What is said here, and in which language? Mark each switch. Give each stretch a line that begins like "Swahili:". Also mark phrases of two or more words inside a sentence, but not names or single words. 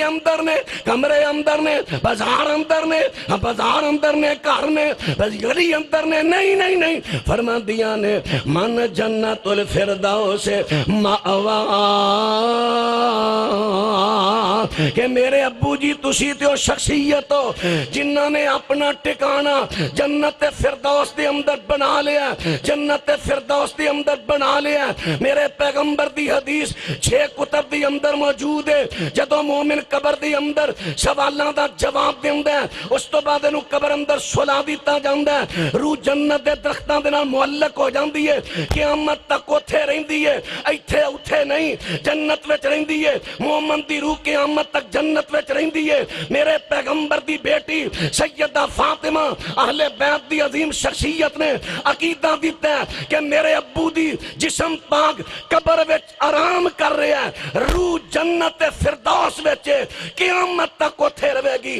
Punjabi: اندر نے کمرے اندر نے بازار اندر نے گھر نے گلی اندر نے نہیں فرما دیا نے
Arabic: من جنت الفردوس مأوا
Punjabi: کہ میرے ابو جی تسی تے شخصیت ہو جنہاں نے اپنا ٹکانا جنت فردوس دے اندر بنا لیا، جنت فردوس دے اندر بنا لیا۔ میرے پیغمبر دی حدیث 6 کتب دی اندر موجود ہے، جدو مومن قبر دی اندر سوالاں دا جواب دیندا ہے اس تو بعد انہوں قبر اندر سلا دیتا جاندا ہے، روح جنت دے درختاں دے نال معلق ہو جاندی ہے، قیامت تک اوتھے رہندی ہے، ایتھے اوتھے نہیں، جنت وچ رہندی ہے۔ مومن دی روح قیامت تک جنت وچ رہندی ہے۔ میرے پیغمبر دی بیٹی سیدہ فاطمہ اہل بیت دی عظیم شخصیت نے عقیدہ دیتا ہے کہ میرے ابو دی جسم پاک قبر وچ آرام کر رہا ہے، روح جنت فردوس وچ قیامت تک اوتھے رہے گی۔